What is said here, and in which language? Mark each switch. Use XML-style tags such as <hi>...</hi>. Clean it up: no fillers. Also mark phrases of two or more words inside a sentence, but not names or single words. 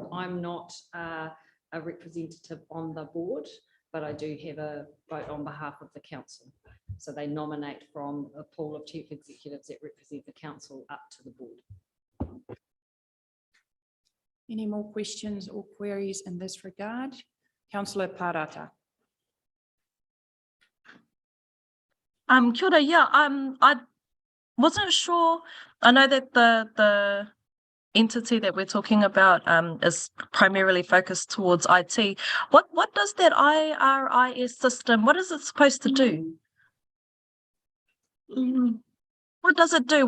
<en>I'm not a representative on the board, but I do have a vote on behalf of the council. So they nominate from a pool of chief executives that represent the council up to the board. Any more questions or queries in this regard? Councillor Parata.</en> <mi>Kia ora,</mi> <en>yeah, I wasn't sure. I know that the entity that we're talking about is primarily focused towards IT. What does that IRIS system, what is it supposed to do? What does it do?</en>